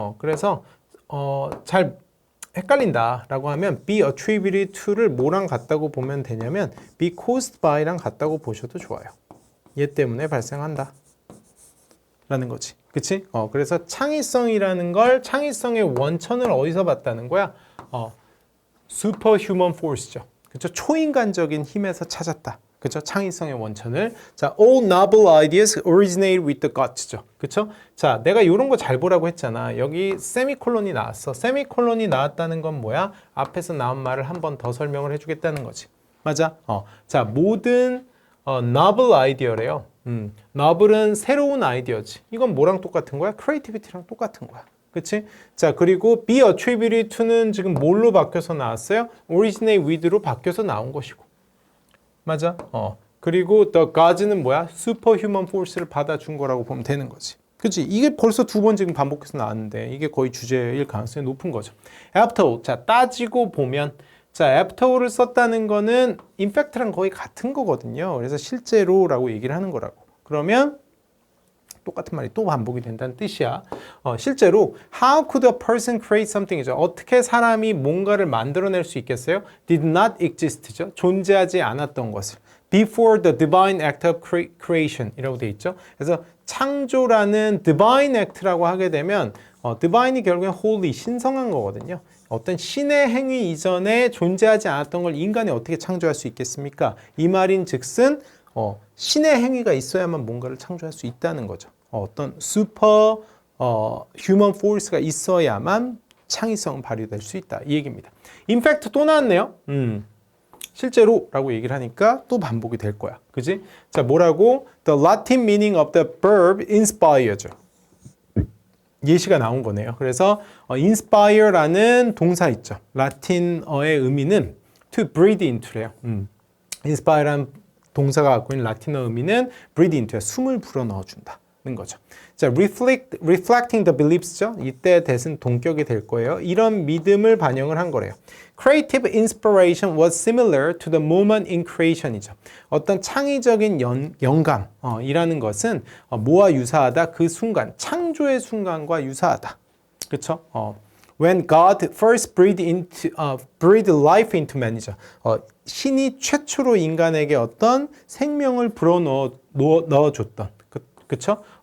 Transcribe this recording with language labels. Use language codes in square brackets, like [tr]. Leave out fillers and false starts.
[ko] 그래서 잘 헷갈린다라고 하면 [en] be attributed to [ko] 를 뭐랑 같다고 보면 되냐면 [en] be caused by [ko] 랑 같다고 보셔도 좋아요. 얘 때문에 발생한다 라는 거지. 그치? 그래서 창의성의 원천을 어디서 봤다는 거야? [en] superhuman force죠. 그쵸? [ko] 초인간적인 힘에서 찾았다. 그쵸? 창의성의 원천을. [en] 자, all novel ideas originate with the guts죠. [ko] 그쵸? 자, 내가 이런 거 잘 보라고 했잖아. 여기 세미콜론이 나왔어. 세미콜론이 나왔다는 건 뭐야? 앞에서 나온 말을 한 번 더 설명을 해주겠다는 거지. 맞아? 자, 모든 novel 아이디어래요. novel은 새로운 아이디어지. 이건 뭐랑 똑같은 거야? creativity랑 똑같은 거야. 그치? 자, 그리고 [en] be attributed to [ko] 는 지금 뭘로 바뀌어서 나왔어요? [en] originate with [ko] 로 바뀌어서 나온 것이고. 맞아? 그리고 [en] the gods [ko] 는 뭐야? [en] superhuman force [ko] 를 받아준 거라고 보면 되는 거지. 그치? 이게 벌써 2번 지금 반복해서 나왔는데 이게 거의 주제일 가능성이 높은 거죠. [en] after all. [ko] 자, 따지고 보면 자, [en] after all [ko] 을 썼다는 거는 [en] in fact [ko] 랑 거의 같은 거거든요. 그래서 실제로라고 얘기를 하는 거라고. 그러면 똑같은 말이 또 반복이 된다는 뜻이야. 실제로 [en] how could a person create something이죠. [ko] 어떻게 사람이 뭔가를 만들어낼 수 있겠어요? [en] did not exist [ko] 죠. 존재하지 않았던 것을. [en] before the divine act of creation [ko] 이라고 돼 있죠. 그래서 창조라는 [en] divine act [ko] 라고 하게 되면 divine이 결국엔 holy, 신성한 거거든요. 어떤 신의 행위 이전에 존재하지 않았던 걸 인간이 어떻게 창조할 수 있겠습니까? 이 말인 즉슨 신의 행위가 있어야만 뭔가를 창조할 수 있다는 거죠. 어떤 슈퍼 휴먼 포스가 있어야만 창의성은 발휘될 수 있다. 이 얘기입니다. 인팩트 또 나왔네요. 실제로라고 얘기를 하니까 또 반복이 될 거야. 그지? 자, 뭐라고? [en] The Latin meaning of the verb inspire죠. [ko] 예시가 나온 거네요. 그래서 inspire라는 동사 있죠. 라틴어의 의미는 [en] to breathe into [ko] 래요. inspire라는 동사가 갖고 있는 라틴어 의미는 [en] breathe into, [ko] 숨을 불어 넣어준다는 거죠. [en] 자, reflecting the beliefs죠. [ko] 이때 대신 동격이 될 거예요. 이런 믿음을 반영을 한 거래요. [en] Creative inspiration was similar to the moment in creation이죠. [ko] 어떤 창의적인 영감 이라는 것은 뭐와 유사하다? 그 순간, 창조의 순간과 유사하다. 그렇죠? [en] When God first breathed life into man이죠. [ko] 신이 최초로 인간에게 어떤 생명을 불어 넣어줬던, 그쵸?